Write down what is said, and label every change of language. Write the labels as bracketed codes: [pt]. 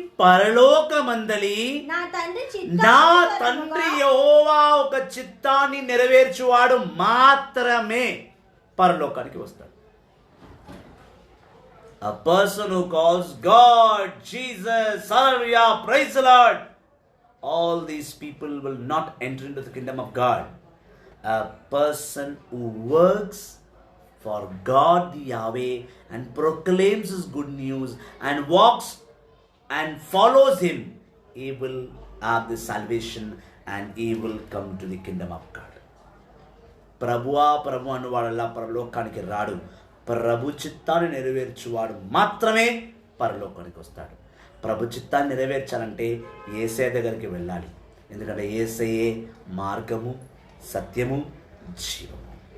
[te] పరలోకమందలి నా తండ్రి యెహోవా ఒక చిత్తాన్ని నెరవేర్చువాడు మాత్రమే పరలోకానికి వస్తాడు. [en] A person who calls God, Jesus, hallelujah, praise the Lord, all these people will not enter into the kingdom of God. A person who works for God the Yahweh and proclaims His good news and walks and follows Him, he will have the salvation and he will come to the kingdom of God. [te] ప్రభువా ప్రభు అనువాడల్లా పరలోకానికి రాడు. ప్రభు చిత్తాన్ని నెరవేర్చువాడు మాత్రమే పరలోకానికి వస్తాడు. ప్రభు చిత్తాన్ని నెరవేర్చాలంటే యేసయ్య దగ్గరికి వెళ్ళాలి. ఎందుకంటే యేసయ్యే మార్గము, సత్యము, జీవము.